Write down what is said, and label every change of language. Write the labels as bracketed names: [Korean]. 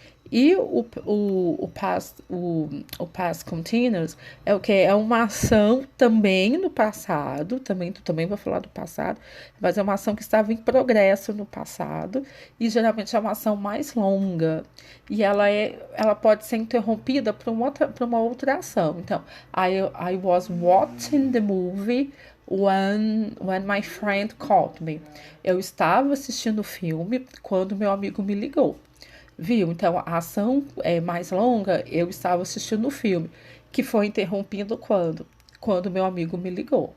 [Portuguese] E o past continuous é o que? É uma ação também no passado, também vou falar do passado, mas é uma ação que estava em progresso no passado, e geralmente é uma ação mais longa, e ela pode ser interrompida por uma outra ação. Então, [English] I was watching the movie when my friend called me. [Portuguese] Eu estava assistindo o filme quando meu amigo me ligou. Viu? Então, a ação é mais longa, eu estava assistindo o filme, que foi interrompido quando? Quando meu amigo me ligou.